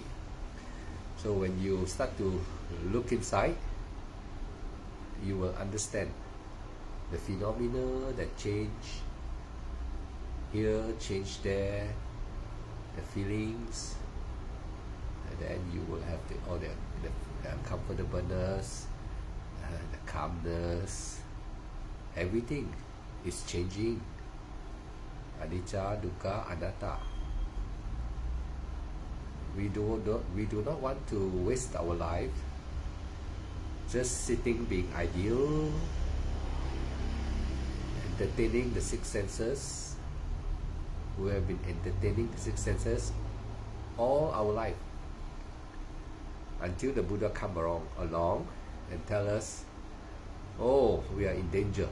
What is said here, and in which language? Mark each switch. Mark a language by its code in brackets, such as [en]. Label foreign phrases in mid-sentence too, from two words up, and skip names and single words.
[en] So when you start to look inside, you will understand the phenomena that change here, change there, the feelings, and then you will have all the comfortableness, the calmness. Everything is changing. [pi] Anicca, dukkha, anatta. [en] We do not want to waste our life just sitting, being ideal, entertaining the six senses. We have been entertaining the six senses all our life until the Buddha come along and tell us, oh, we are in danger.